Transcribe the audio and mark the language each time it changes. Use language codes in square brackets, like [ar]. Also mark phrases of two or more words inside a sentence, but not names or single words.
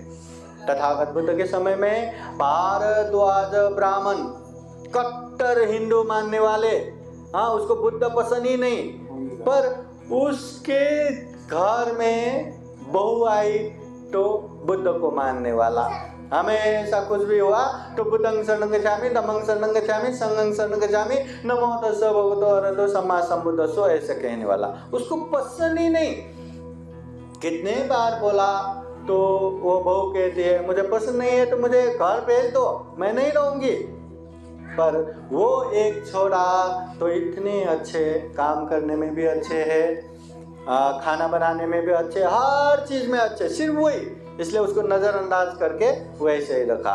[hi] तथागत बुद्ध के समय में भारद्वाज ब्राह्मण, कट्टर हिंदू मानने वाले, हाँ, उसको बुद्ध पसंद ही नहीं, पर उसके घर में बहू आई तो बुद्ध को मानने वाला। हमेशा कुछ भी हुआ तो [pi] बुद्धं शरणं गच्छामि, धम्मं शरणं गच्छामि, संघं शरणं गच्छामि, नमो तस्सै भगवतो अरहतो सम्मा सम्बुद्धस्स, [hi] ऐसे कहने वाला। उसको पसंद ही नहीं। कितने बार बोला तो वो बहू कहती है मुझे पसंद नहीं है तो मुझे घर भेज दो, मैं नहीं रहूंगी। पर वो एक छोड़ा तो इतने अच्छे, काम करने में भी अच्छे हैं, खाना बनाने में भी अच्छे, हर चीज में अच्छे, सिर्फ वही, इसलिए उसको नजरअंदाज करके वैसे ही रखा।